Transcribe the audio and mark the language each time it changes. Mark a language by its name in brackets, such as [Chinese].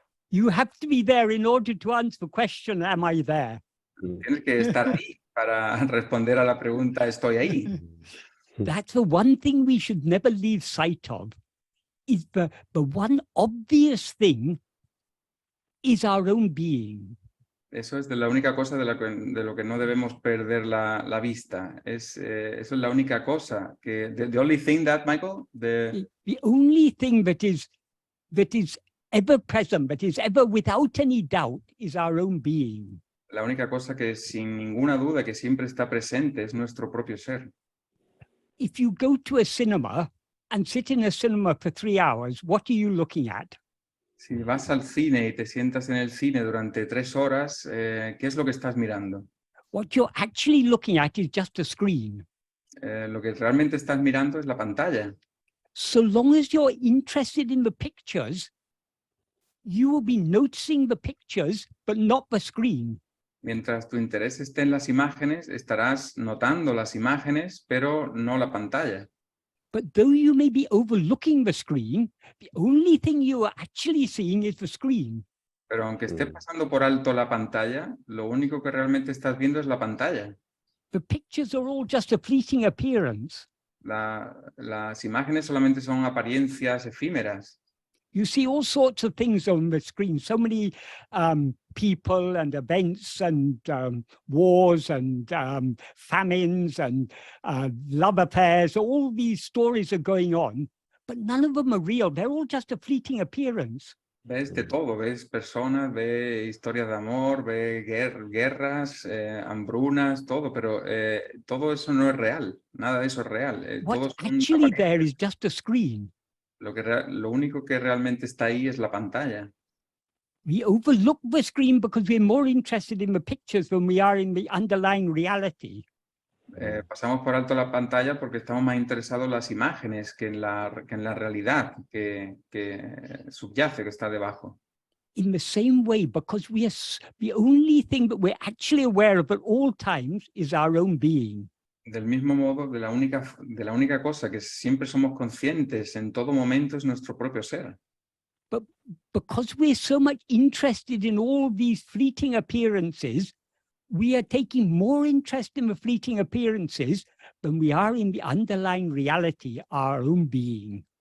[English] You have to be there in order to answer the question, am I there? [Spanish] Tienes que estar ahí para responder a la pregunta, ¿estoy ahí? [English] That's the one thing we should never lose sight of, is the one obvious thing is our own being. [Spanish] Eso es de la única cosa de lo que no debemos perder la vista. Eso es la única cosa. [English] The only thing that, Michael, The only thing that is ever present, that is ever without any doubt, is our own being. [Spanish] La única cosa que sin ninguna duda que siempre está presente es nuestro propio ser. [English] If you go to a cinema and sit in a cinema for 3 hours, what are you looking at? [Spanish] Si vas al cine y te sientas en el cine durante 3 horas, ¿qué es lo que estás mirando? [English] What you're actually looking at is just a screen. [Spanish] Lo que realmente estás mirando es la pantalla. [English] So long as you're interested in the pictures, you will be noticing the pictures, but not the screen. [Spanish] Mientras tu interés esté en las imágenes, estarás notando las imágenes, pero no la pantalla. [English] But though you may be overlooking the screen, the only thing you are actually seeing is the screen. [Spanish] Pero aunque esté pasando por alto la pantalla, lo único que realmente estás viendo es la pantalla. [English] The pictures are all just a fleeting appearance. [Spanish] Las imágenes solamente son apariencias efímeras. [English] You see all sorts of things on the screen, so many people and events and wars and famines and love affairs. All these stories are going on, but none of them are real. They're all just a fleeting appearance. [Spanish] Ves de todo, ves personas, ves historias de amor, ves guerras, hambrunas, todo, pero todo eso no es real, nada de eso es real. [English] What's actually there is just a screen. [Spanish] Lo único que realmente está ahí es la pantalla. [English] We overlook the screen because we're more interested in the pictures than we are in the underlying reality. [Spanish] Pasamos por alto la pantalla porque estamos más interesados en las imágenes que en la realidad que subyace, que está debajo. [English] In the same way, because we are the only thing that we're actually aware of at all times is our own being. [Spanish] Del mismo modo, de la única cosa que siempre somos conscientes en todo momento es nuestro propio ser. [English] But because we're so much interested in all these fleeting appearances, we are taking more interest in the fleeting appearances than we are in the underlying reality, our own being.